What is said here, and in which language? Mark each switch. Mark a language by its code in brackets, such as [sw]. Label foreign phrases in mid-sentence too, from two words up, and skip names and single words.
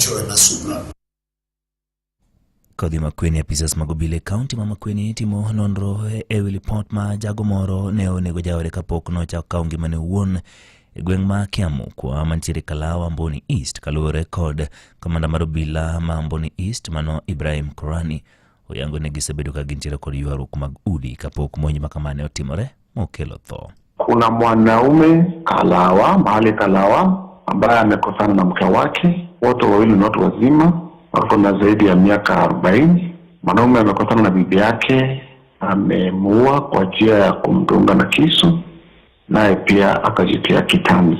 [sw] tuwe na subra. [luo] Kodhi Makueni Apisas Magobile County Makueni timo nonro ewi report ma jago moro ne onego jawre kapok nochako kawo ngimane owuon e gweng' ma Kiamu kwa mantiere Kalawa Amboni East kaluwore kod kamanda mar obila ma Amboni East mano Ibrahim Korani oyango ne gisebedo ka gintiere kod ywaruok mag udi kapok monj makamane otimore mokelo tho. [sw] Kuna mwanaume Kalawa, mahali Kalawa, ambaye amekosana na mke wake, wote wawili ni watu wazima, wako na zaidi ya miaka 40. Mwanaume amekosana na bibi yake, amemuua kwa njia ya kumdunga na kisu, naye pia akajitia kitanzi.